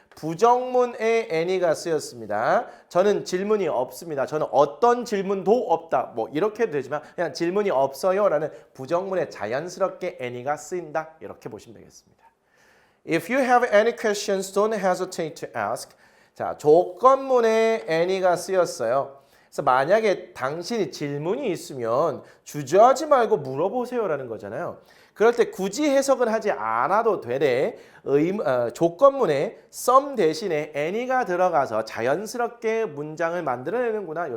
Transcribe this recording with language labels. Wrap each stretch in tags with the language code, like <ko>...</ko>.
<ko>부정문에 any가 쓰였습니다. 저는 질문이 없습니다. 저는 어떤 질문도 없다. 뭐 이렇게 해도 되지만 그냥 질문이 없어요 라는 부정문에 자연스럽게 any가 쓰인다. 이렇게 보시면 되겠습니다.</ko> <en>If you have any questions, don't hesitate to ask.</en> <ko>자, 조건문에 any가 쓰였어요. 그래서 만약에 당신이 질문이 있으면 주저하지 말고 물어보세요라는 거잖아요. 그럴 때 굳이 해석은 하지 않아도 되되 조건문에 some 대신에 any가 들어가서 자연스럽게 문장을 만들어내는구나.</ko>